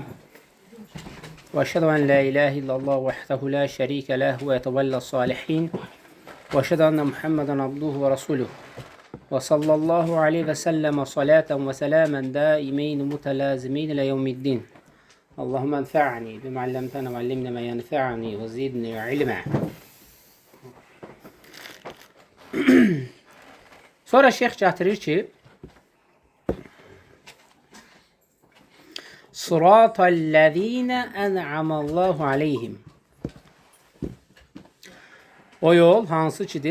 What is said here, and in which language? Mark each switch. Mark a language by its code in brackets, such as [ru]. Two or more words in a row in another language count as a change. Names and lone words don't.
[ar] وأشهد أن لا إله إلا الله وحده لا شريك له ويتولى الصالحين. وأشهد أن محمدا عبده ورسوله وصلى الله عليه وسلم صلاة وسلاما دائمين متلازمين إلى يوم الدين. اللهم انفعني بما علمتنا وعلمنا ما ينفعني وزدني علما. [az] Sonra şeyh gətirir ki, [ar] صراط الذين أنعم الله عليهم. [az] O yol hansı kidir?